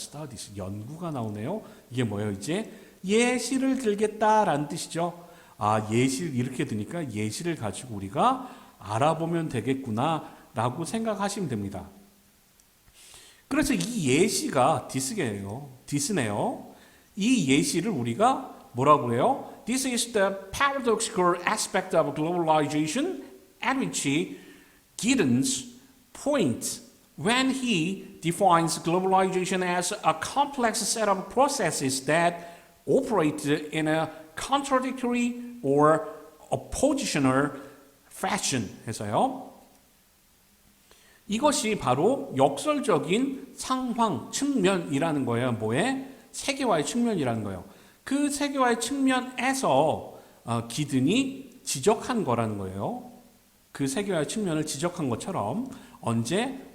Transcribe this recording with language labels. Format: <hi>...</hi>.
<ko>studies, 연구가 나오네요. 이게 뭐예요? 이제 예시를 들겠다라는 뜻이죠. 예시를 이렇게 드니까 예시를 가지고 우리가 알아보면 되겠구나 라고 생각하시면 됩니다. 그래서 이 예시가 디스네요. 이 예시를 우리가 뭐라고 해요?</ko> <en>This is the paradoxical aspect of globalization at which Giddens points when he defines globalization as a complex set of processes that operate in a contradictory or oppositional fashion 해서요.</en> <ko>이것이 바로 역설적인 상황 측면이라는 거예요. 뭐에? 세계화의 측면이라는 거예요. 그 세계화의 측면에서 기든이 지적한 거라는 거예요. 그 세계화의 측면을 지적한 것처럼 언제?</ko>